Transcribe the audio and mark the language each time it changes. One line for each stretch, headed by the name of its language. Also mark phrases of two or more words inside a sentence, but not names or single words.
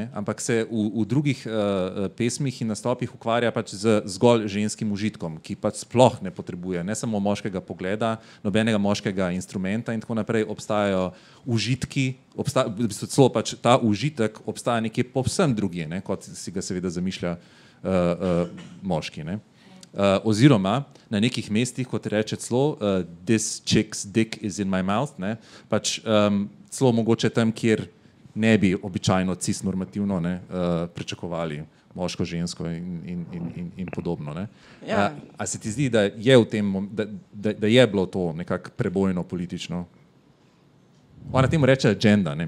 Slovenian: Ampak se v drugih pesmih in nastopih ukvarja pač z zgolj ženskim užitkom, ki pač sploh ne potrebuje ne samo moškega pogleda, nobenega moškega instrumenta in tako naprej. Obstajajo užitki, v bistvu celo pač ta užitek obstaja nekje povsem drugje, ne? Kot si ga seveda zamišlja moški. Ne? Oziroma na nekih mestih, kot reče celo
English: this chick's dick is in my mouth,
Slovenian: ne? Pač celo mogoče tam, kjer ne bi običajno cisnormativno pričakovali moško, žensko in podobno. Ne? Ja. A se ti zdi, da je v tem, da je bilo to nekako prebojno politično? Ona temu reče agenda, ne?